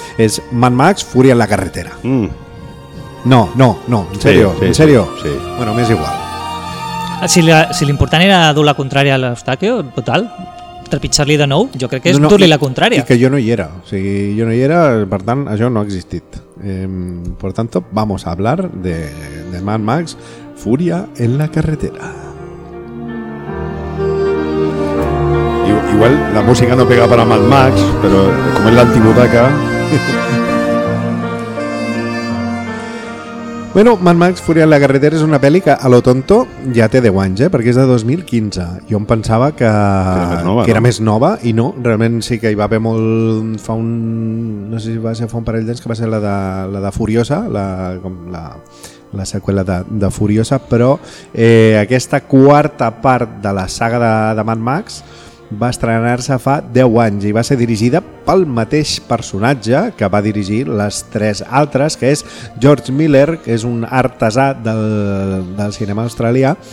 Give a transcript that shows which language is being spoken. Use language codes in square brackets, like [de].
[ca] És Mad Max, Fúria en la carretera. Mm. [es] No, en serio, sí, sí, en serio. Sí. [ca] Bueno, m'és igual. Si l'important era dur la contrària a l'Eustaquio, total, trepitjar-li de nou, jo crec que és dur-li la contrària. I que jo no hi era, o sigui, jo no hi era, per tant, això no ha existit. [es] Por tanto, vamos a hablar de Mad Max, Fúria en la carretera. Igual la música no pega para Mad Max, pero como es la antibutaca. [ca] Bueno, Mad Max Furia en la carretera és una pel·li que [es] a lo tonto [ca] ja té 10 anys, perquè és de 2015. Jo em pensava que era més nova i no, realment sí que hi va haver molt fa un, no sé si va ser fa un parell d'anys que va ser la de Furiosa, la seqüela de Furiosa, però aquesta quarta part de la saga de Mad Max va estrenar-se fa 10 anys i va ser dirigida pel mateix personatge que va dirigir les tres altres, que és George Miller, que és un artesà del cinema australià.